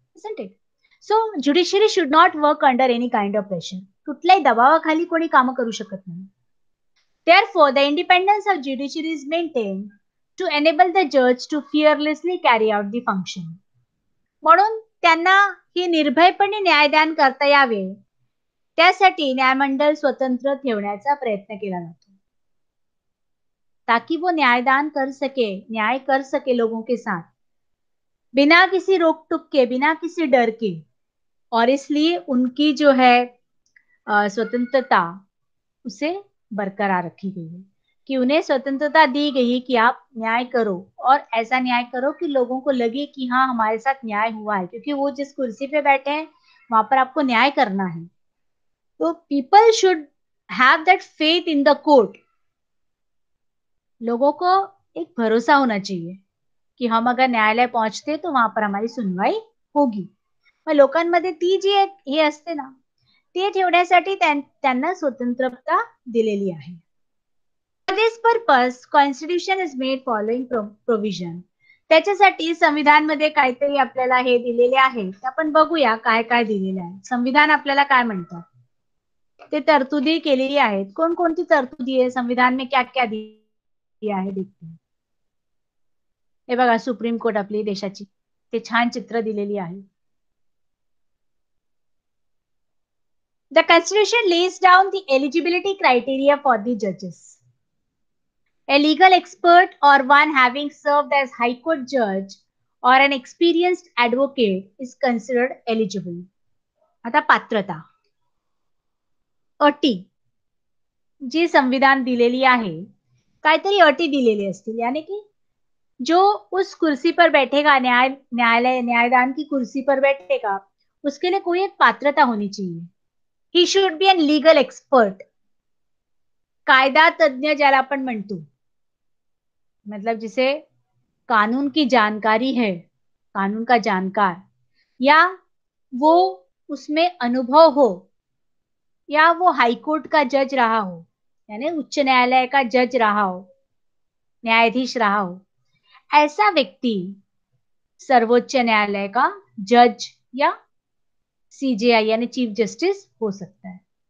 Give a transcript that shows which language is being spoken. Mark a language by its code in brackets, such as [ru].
[en] isn't it? So judiciary should not work under any kind of pressure. [mr] कुठल्याही दबावाखाली कोणी काम करू शकत नाही. [en] Therefore, the independence of judiciary is maintained to enable the judge to fearlessly carry out the function. [mr] म्हणून त्यांना ही निर्भयपणे न्यायदान करता यावे त्यासाठी न्यायमंडळ स्वतंत्र ठेवण्याचा प्रयत्न केला जातो. [hi] ताकि वो न्यायदान कर सके, न्याय कर सके लोगों के साथ बिना किसी रोक टोक के, बिना किसी डर के. और इसलिए उनकी जो है स्वतंत्रता उसे बरकरार रखी गई है कि उन्हें स्वतंत्रता दी गई है कि आप न्याय करो और ऐसा न्याय करो कि लोगों को लगे कि हाँ हमारे साथ न्याय हुआ है, क्योंकि वो जिस कुर्सी पे बैठे हैं वहां पर आपको न्याय करना है. [en] तो people should have that faith in the court. [hi] लोगों को एक भरोसा होना चाहिए की हम अगर न्यायालय पहुंचते तो वहां पर हमारी सुनवाई होगी. [mr] मग लोकांमध्ये ती जी एक हे असते ना ते ठेवण्यासाठी त्यांना स्वतंत्रता दिलेली आहे. [en] For this purpose, Constitution is made following provision. [mr] त्याच्यासाठी संविधानमध्ये काहीतरी आपल्याला हे दिलेले आहे. आपण बघूया काय काय दिलेले आहे. संविधान आपल्याला काय म्हणतात ते तरतुदी केलेली आहेत. कोणकोणती तरतुदी आहे [hi] संविधान में क्या क्या दिया है देखते हैं. [mr] हे बघा सुप्रीम कोर्ट आपली देशाची ते छान चित्र दिलेली आहे. [en] The Constitution lays down the eligibility criteria for the judges. A legal expert or one having served as High Court judge or an experienced advocate is considered eligible. [mr] आता पात्रता अटी जी संविधान दिलेली आहे काहीतरी अटी दिलेली असतील. यानी की [hi] जो उस कुर्सी पर बैठेगा, न्यायदान की कुर्सी पर बैठेगा, उसके लिए कोई एक पात्रता होनी चाहिए. [en] He should be an legal expert. [mr] कायदा तज्ञ ज्याला आपण म्हणतो, [hi] मतलब जिसे कानून की जानकारी है, कानून का जानकार, या वो उसमें अनुभव हो, या वो हाईकोर्ट का जज रहा हो, यानी उच्च न्यायालय का जज रहा हो, न्यायाधीश रहा हो, ऐसा व्यक्ति सर्वोच्च न्यायालय का जज या सीजेआई यानी चीफ जस्टिस हो सकता है.